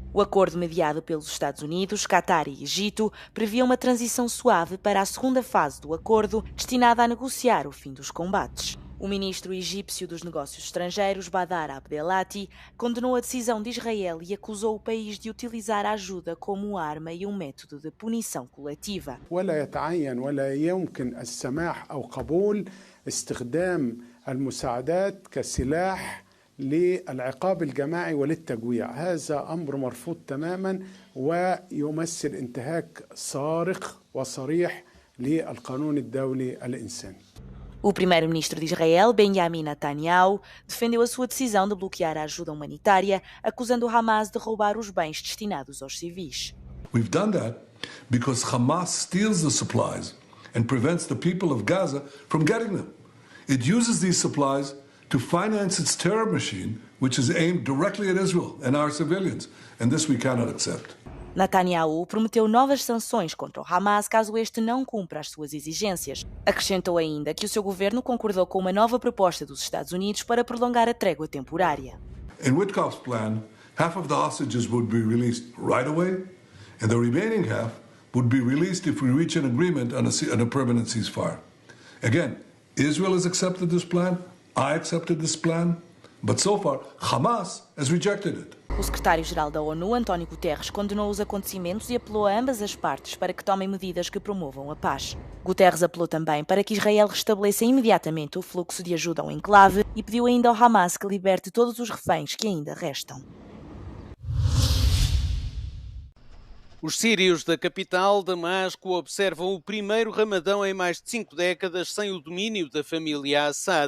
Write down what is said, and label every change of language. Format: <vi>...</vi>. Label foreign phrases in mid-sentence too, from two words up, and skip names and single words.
<pt>O acordo mediado pelos Estados Unidos, Catar e Egito previa uma transição suave para a segunda fase do acordo, destinada a negociar o fim dos combates. O ministro egípcio dos Negócios Estrangeiros, Badar Abdelati, condenou a decisão de Israel e acusou o país de utilizar a ajuda como arma e um método de punição coletiva.</pt> <ar>ولا يتعين ولا يمكن السماح أو قبول استخدام المساعدات كسلاح للعقاب الجماعي وللتجويع. هذا أمر مرفوض تماما ويمثل انتهاك صارخ وصريح للقانون الدولي الإنساني.</ar> <pt>O primeiro-ministro de Israel, Benjamin Netanyahu, defendeu a sua decisão de bloquear a ajuda humanitária, acusando o Hamas de roubar os bens destinados aos civis.</pt> <en>We've done that because Hamas steals the supplies and prevents the people of Gaza from getting them. It uses these supplies to finance its terror machine, which is aimed directly at Israel and our civilians, and this we cannot accept.</en> <pt>Netanyahu prometeu novas sanções contra o Hamas caso este não cumpra as suas exigências. Acrescentou ainda que o seu governo concordou com uma nova proposta dos Estados Unidos para prolongar a trégua temporária.</pt> <en>In Witkoff's plan, half of the hostages would be released right away, and the remaining half would be released if we reach an agreement on a permanent ceasefire. Again, Israel has accepted this plan, I accepted this plan, but so far, Hamas has rejected it.</en> <pt>O secretário-geral da ONU, António Guterres, condenou os acontecimentos e apelou a ambas as partes para que tomem medidas que promovam a paz. Guterres apelou também para que Israel restabeleça imediatamente o fluxo de ajuda ao enclave e pediu ainda ao Hamas que liberte todos os reféns que ainda restam. Os sírios da capital, Damasco, observam o primeiro Ramadão em mais de 5 décadas sem o domínio da família Assad.</pt>